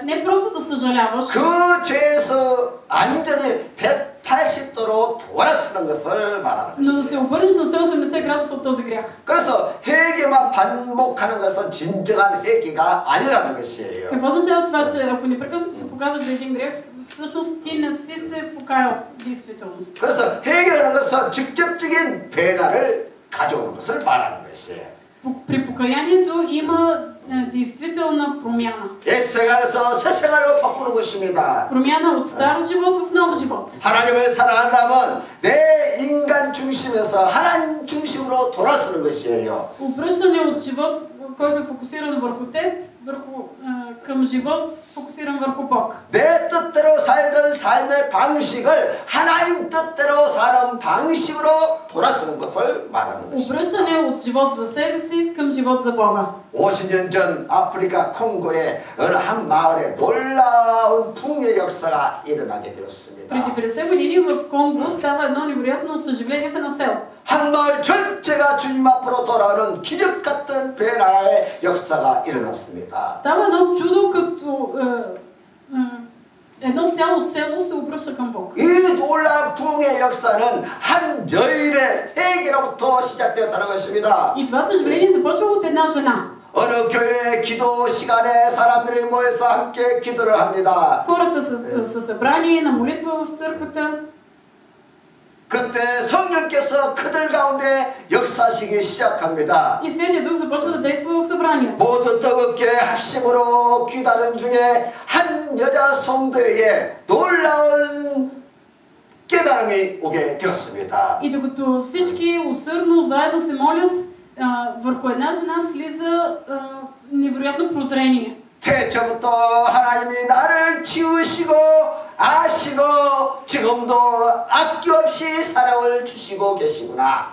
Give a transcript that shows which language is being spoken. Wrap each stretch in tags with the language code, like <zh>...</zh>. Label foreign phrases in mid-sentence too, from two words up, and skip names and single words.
<bg>Не просто да съжаляваш,</bg> <ko>그 죄에서 완전히 180도로 돌아서는 것을 말하는</ko> <bg>но да</bg> <ko>것이에요.</ko> <bg>се обърнеш на 180 градуса от този грях.</bg> <ko>그래서 회개만 반복하는 것은 진정한 회개가 아니라는 것이에요.</ko> <bg>Какво означава това, че ако непрекъснато се показваш за един грех, всъщност ти не си се покаял в действителност.</bg> <ko>그래서 회개라는 것은 직접적인 변화를 가져오는 것을 말하는 것이에요.</ko> <bg>При покаянието има действителна промяна.</bg> <ko>옛 생활에서 새 생활로 바꾸는 것입니다.</ko> <bg>Промяна от стар живот в нов живот.</bg> <ko>하나님을 사랑한다면 내 인간 중심에서 하나님 중심으로 돌아서는 것이에요.</ko> <bg>Обръщане от живот, който е фокусиран върху теб, към живот фокусиран върху Бог.</bg> <ko>내 뜻대로 살던 삶의 방식을 하나님 뜻대로 사는 방식으로 돌아서는 것을 말하는 것이에요.</ko> <bg>Обръщане от живот за себе си към живот за Бога.</bg> <ko>50년 전 아프리카 콩고의 어느 한 마을에 놀라운 붕의 역사가 일어나게 되었습니다.</ko> <bg>Преди 50 години в Конго става едно невероятно съживление в едно село.</bg> <ko>한 마을 전체가 주님 앞으로 돌아오는 기적 같은 변화의 역사가 일어났습니다.</ko> <bg>Става едно чудо, като едно цяло село се обръща към Бог.</bg> <ko>이 놀라운 붕의 역사는 한 여인의 회개로부터 시작되었다는 것입니다.</ko> <bg>И това съживление започва от една жена.</bg> <ko>어느 교회 기도 시간에 사람들이 모여서 함께 기도를 합니다.</ko> <bg>Хората са събрани на молитва в църквата.</bg> <ko>그때 성령께서 그들 가운데 역사하시기 시작합니다.</ko> <bg>И Святия Дух започва да действа в събранието.</bg> <ko>모두 뜨겁게 합심으로 기다는 중에 한 여자 성도에게 놀라운 깨달음이 오게 되었습니다.</ko> <bg>И докато всички усърдно заедно се молят, върху една жена слиза невероятно прозрение.</bg> <ko>태초부터 하나님이 나를 지으시고 아시고 지금도 아낌없이 사랑을 주시고 계시구나.</ko>